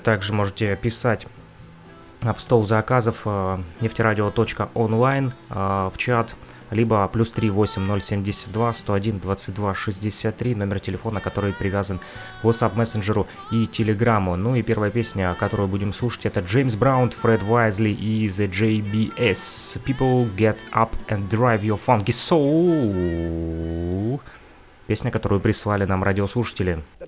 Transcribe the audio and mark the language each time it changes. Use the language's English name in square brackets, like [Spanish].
[Russian] Также можете писать в стол заказов нефтерадио.онлайн в чат, либо плюс 380-072-101-22-63, номер телефона, который привязан к WhatsApp мессенджеру и Телеграму. Ну и первая песня, которую будем слушать, это James Brown, Fred Wisely и The JBS. [English] People get up and drive your funky soul. [Russian] Песня, которую прислали нам радиослушатели.